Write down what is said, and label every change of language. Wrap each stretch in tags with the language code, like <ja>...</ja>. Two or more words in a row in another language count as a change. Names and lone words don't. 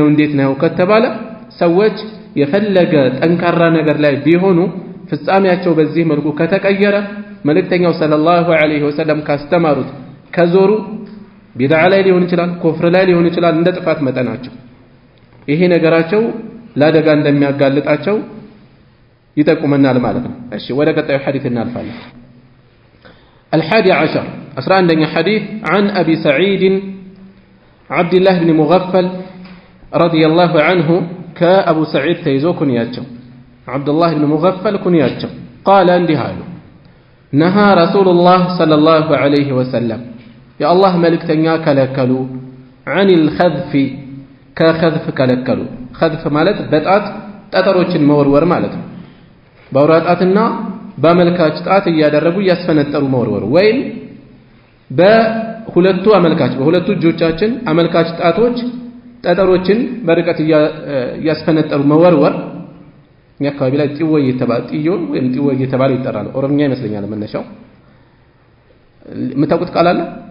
<am>እንዴት ነው ከተባለ ሰዎች የፈለገ ጠንካራ ነገር ላይ ቢሆኑ ፍጻሜያቸው በዚህ መልኩ ከተቀየረ መልእክተኛው ሰለላሁ</am> <ar>عليه وسلم</ar> <am>ካስተማሩት ከዞሩ ቢድዓ ላይ ሊሆን ይችላል ኩፍር ላይ ሊሆን ይችላል እንደ ጥፋት መጠናቸው ይሄ ነገራቸው ለአደጋ እንደሚያጋልጣቸው ይጠቁመናል ማለት ነው እሺ ወደ ቀጣዩ ሐዲስ እናልፋለን</am> <ar>الحادي عشر</ar> <am>11ኛ</am> <ar>حديث عن أبي سعيد عبد الله بن مغفل رضي الله عنه كأبو سعيد تيزو كنياتشو</ar> <am>ዓብዱላህ ብን ሙገፈል ኩንያቸው ቃለ እንዲህ አሉ</am> <ar>نهى رسول الله صلى الله عليه وسلم</ar> <am>የአላህ መልእክተኛ ከለከሉ</am> <ar>عن الخذف</ar> <am>ከኸዝፍ ከለከሉ ኸዝፍ ማለት በጣት ጠጠሮችን መወርወር ማለት ነው በአውራጣትና በአመልካች ጣት እያደረጉ እያስፈነጠሩ መወርወር ወይም በሁለቱ እጆቻችን አመልካች ጣቶች ጠጠሮችን በርቀት እያስፈነጠሩ መወርወር እኛ አካባቢ ላይ ጥወይ እየተባለ ይጠራል ኦሮምኛ ይመስለኛል መነሻው የምታውቁት ቃል አለ</am>